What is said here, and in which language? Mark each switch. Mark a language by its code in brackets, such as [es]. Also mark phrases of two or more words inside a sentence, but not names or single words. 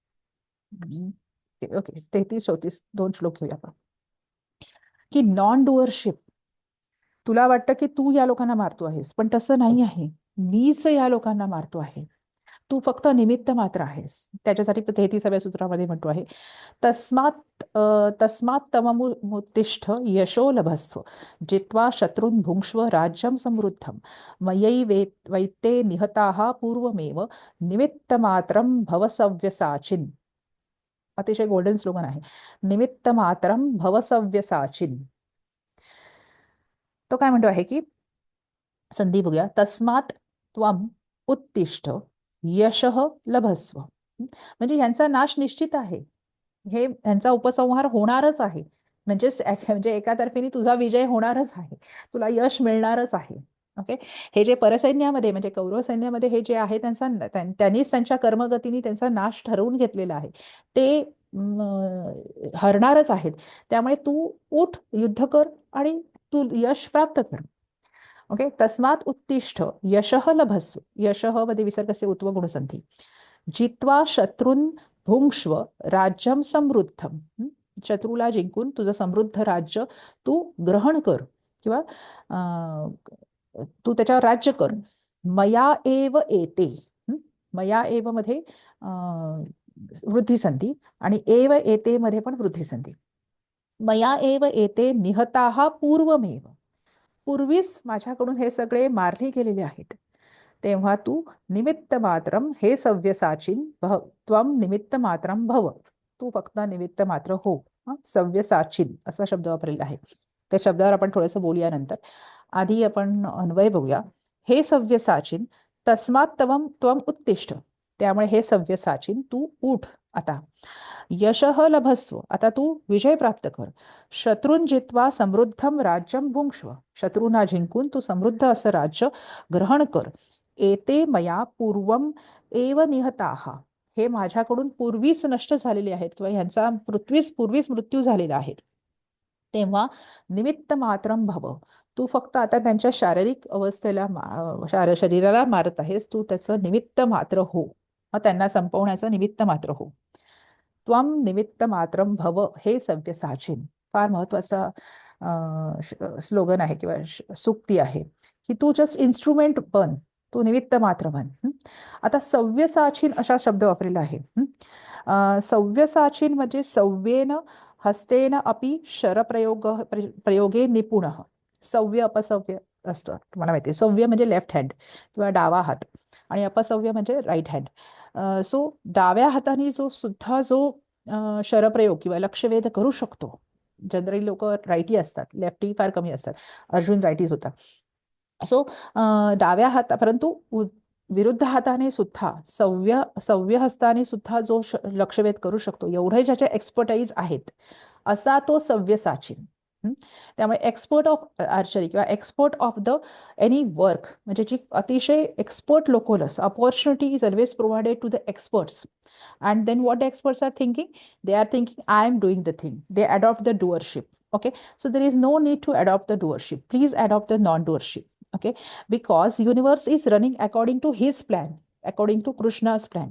[mr] ओके, 33-34 दोन श्लोक घेऊया आपण. की [en] non doership, [mr] तुला वाटतं की तू या लोकांना मारतो आहेस, पण तसं नाही आहे. मीच या लोकांना मारतो आहे, तू फक्त निमित्त मात्र आहेस. त्याच्यासाठी 33व्या सूत्रामध्ये म्हणतो आहे, [sa] तस्मात् तममुत्तिष्ठ यशो लभस्व, जित्वा शत्रून् भुङ्क्ष्व राज्यं समृद्धं, वैते निहताः पूर्वमेव, निमित्तमात्रं भव सव्यसाचिन्. [mr] अतिशय [en] golden slogan [mr] आहे, [sa] निमित्तमात्रं भव सव्यसाचिन्. [mr] तो काय म्हणतो आहे की, संधी बघूया, [sa] तस्मात् त्वम उत्तिष्ठ यशः लभस्व, [mr] म्हणजे यांचा नाश निश्चित आहे, हे यांचा उपसंहार होणारच आहे. म्हणजे एका तर्फेने तुझा विजय होणारच आहे, तुला यश मिळणारच आहे. ओके, हे जे परसैन्यामध्ये म्हणजे कौरव सैन्यामध्ये हे जे आहे त्यांनीच त्यांच्या कर्मगतीने त्यांचा नाश ठरवून घेतलेला आहे, ते हरणारच आहेत. त्यामुळे तू उठ, युद्ध कर आणि तू यश प्राप्त कर. ओके, [sa] तस्मात् उत्तिष्ठ यशः लभस्व, यशः मध्ये विसर्गस्य उत्व गुणसंधी, जित्वा शत्रून् भुङ्क्ष्व राज्यं समृद्धं, [mr] शत्रूला जिंकून तुझं समृद्ध राज्य तू ग्रहण कर किंवा तू त्याच्यावर राज्य कर. [sa] मया एव एते, मया एव [mr] मध्ये वृद्धिसंधी आणि [sa] एव एते [mr] मध्ये पण वृद्धिसंधी. [sa] मया एव एते निहताः पूर्वमेव, [mr] पूर्वीच माझ्याकडून हे सगळे मारले गेलेले आहेत. तेव्हा तू [sa] निमित्त मात्रम हे सव्यसाचिन भव, त्वम निमित्त मात्रम भव, [mr] तू फक्त निमित्त मात्र हो. सव्यसाचिन असा शब्द वापरलेला आहे. त्या शब्दावर आपण थोडंसं बोलूया नंतर. आधी आपण अन्वय बघूया. [sa] हे सव्यसाचिन तस्मात् त्वम त्वम उत्तिष्ठ, [mr] त्यामुळे हे सव्यसाचिन तू उठ आता. [sa] यशः लभस्व, [mr] आता तू विजय प्राप्त कर. [sa] शत्रून् जित्वा समृद्धं राज्यं भुङ्क्ष्व, [mr] शत्रूंना जिंकून तू समृद्ध असं राज्य ग्रहण कर. [sa] एते मया पूर्वम एव निहताः, [mr] हे माझ्याकडून पूर्वीच नष्ट झालेले आहेत किंवा ह्यांचा पूर्वीच मृत्यू झालेला आहे. तेव्हा [sa] निमित्त मात्रम भव, [mr] तू फक्त आता त्यांच्या शारीरिक अवस्थेला शरीराला मारत आहेस, तू त्याचं निमित्त मात्र हो, त्यांना संपवण्याचं निमित्त मात्र हो. [sa] त्वम निमित्त मात्रम भव हे सव्यसाचिन, [mr] फार महत्वाचा स्लोगन आहे किंवा सुक्ती आहे की तू [en] just instrument [mr] बन, तू निमित्त मात्र बन. आता सव्यसाचिन असा शब्द वापरलेला आहे. सव्यसाचिन म्हणजे [sa] सव्येन हस्तेन अपि प्रयोगे निपुण. [mr] सव्य अपसव्य असतं, तुम्हाला माहिती आहे. सव्य म्हणजे [en] left hand [mr] किंवा डावा हात आणि अपसव्य म्हणजे [en] right hand. [mr] सो डाव्या हाताने जो शरप्रयोग किंवा लक्षवेध करू शकतो, जनरली लोक रायटी असतात, लेफ्टी फार कमी असतात, अर्जुन रायटीज होता. सो डाव्या हाता, परंतु विरुद्ध हाताने सुद्धा सव्य हस्ताने सुद्धा जो लक्षवेध करू शकतो, एवढे ज्याचे एक्सपर्टाईज आहेत, असा तो सव्यसाचिन. [en] त्यामुळे expert of archery किंवा expert of the any work [mr] म्हणजे जी अतिशय एक्सपर्ट लोक [en] opportunity is always provided to the experts. And then what the experts are thinking? They are thinking, I am doing the thing. They adopt the doership. Okay. So there is no need to adopt the doership. Please adopt the non-doership. Okay. Because universe is running according to his plan, according to Krishna's plan.